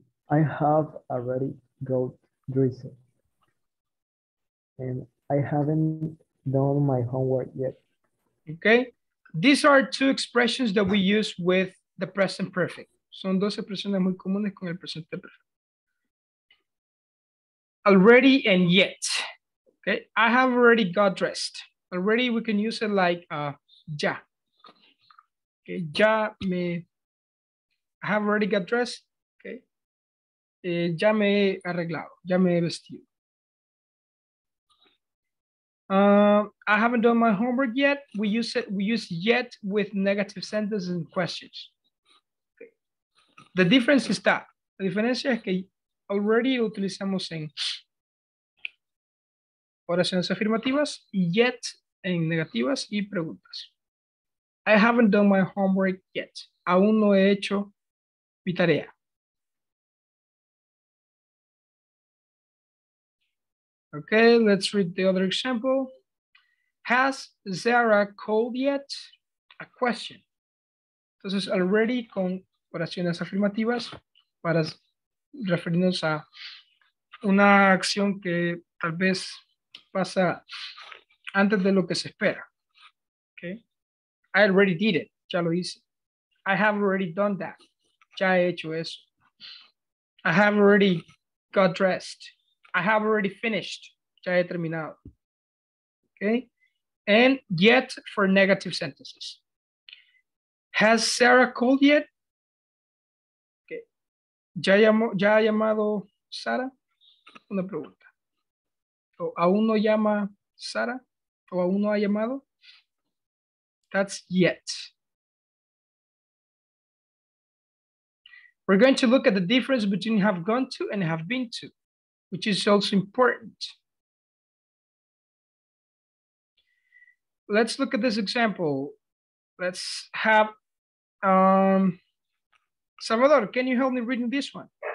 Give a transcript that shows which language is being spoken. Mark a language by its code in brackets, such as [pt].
[en] I have already got dressed and I haven't done my homework yet. Okay, these are two expressions that we use with the present perfect. [es] Son dos expresiones muy comunes con el presente perfecto. [en] Already and yet. Okay, I have already got dressed. Already we can use it like ya. Okay, [es] ya me, [en] I have already got dressed. [es] Okay, ya me he arreglado, ya me he vestido. [en] I haven't done my homework yet. We use yet with negative sentences and questions. Okay. The difference is that, [es] la diferencia es que already lo utilizamos en oraciones afirmativas y yet en negativas y preguntas. [en] I haven't done my homework yet. [es] Aún no he hecho mi tarea. [en] Okay, let's read the other example. Has Zara called yet? A question. [es] Entonces, already con oraciones afirmativas para referirnos a una acción que tal vez pasa antes de lo que se espera. [en] Okay. I already did it. [es] Ya lo hice. [en] I have already done that. [es] Ya he hecho eso. [en] I have already got dressed. I have already finished. [es] Ya he terminado. [en] Okay. And yet for negative sentences. Has Sarah called yet? Okay. [es] ¿Ya ha llamado Sara? Una pregunta. ¿O aún no llama Sara? ¿O aún no ha llamado? [en] That's yet. We're going to look at the difference between have gone to and have been to, which is also important. Let's look at this example. Let's have Salvador, can you help me reading this one?